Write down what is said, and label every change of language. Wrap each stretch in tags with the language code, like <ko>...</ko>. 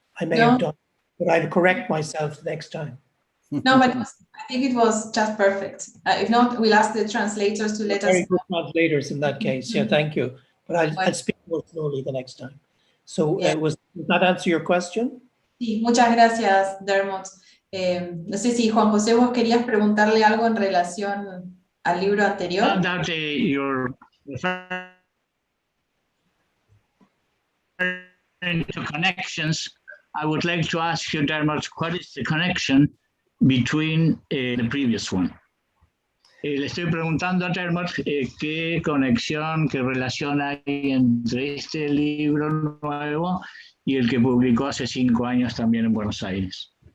<en>I may have done, but I'll correct myself next time. No, but I think it was just perfect. If not, we'll ask the translators to let us know. Very good translators in that case. Yeah, thank you. But I'll speak more slowly the next time. So does that answer your question?</en> <es>Sí, muchas gracias, Dermot. No sé si Juan José, vos querías preguntarle algo en relación al libro anterior.</es> <en>That you're referring to connections. I would like to ask you, Dermot, what is the connection between the previous one?</en> <es>Le estoy preguntando a Dermot qué conexión, qué relación hay entre este libro nuevo y el que publicó hace 5 años también en Buenos Aires.</es>